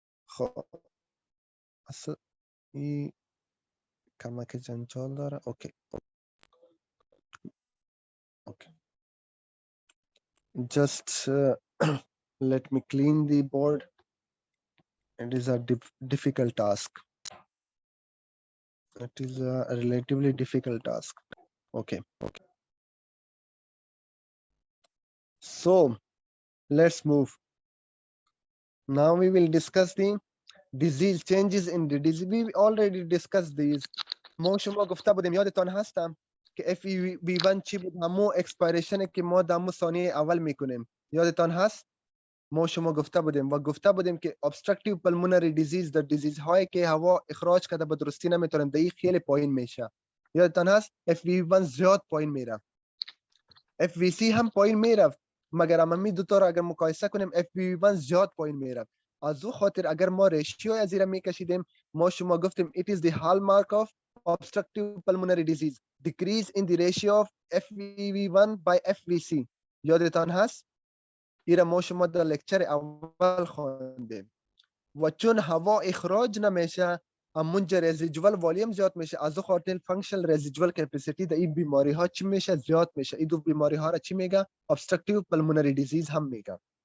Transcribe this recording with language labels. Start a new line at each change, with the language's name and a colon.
Persian: خب اصلا این کمک جنجال داره اوکی اوکی
English: just let me clean the board it is a difficult task It is a relatively difficult task. Okay. So let's move. Now we will discuss the disease changes in the disease. We already discussed these.
Persian: ما شما گفته بودیم یادتان هستم که FEV1 چی بود؟ همون اکسپایریشن که ما در همون ثانیه اول میکنیم. یادتان هست؟ ما شما گفته بودیم و گفته بودیم که obstructive pulmonary disease در دیزیز هایی که هوا اخراج کرده به درستی نمیتونیم دقیق خیلی پایین میشه. یادتان هست FEV1 زیاد پایین میره. FVC هم پایین میرفت مگر همین دو تا را اگر مقایسه کنیم FPV1 زیاد پایین میرفت. از او خاطر اگر ما ریشیو از زیر میکشیدیم ما شما گفتیم
English: it is the hallmark of obstructive pulmonary disease decrease in the ratio of FEV1 by FVC.
Persian: یادتان هست ایره ما شما در لکچر اول خواندیم و چون هوا اخراج نمیشه همونجا رزیجوال والیم زیاد میشه از او خاطر فانکشنال رزیجوال کپاسیتی در این بیماری ها چی میشه زیاد میشه. این دو بیماری ها را چی میگه obstructive pulmonary disease هم میگه.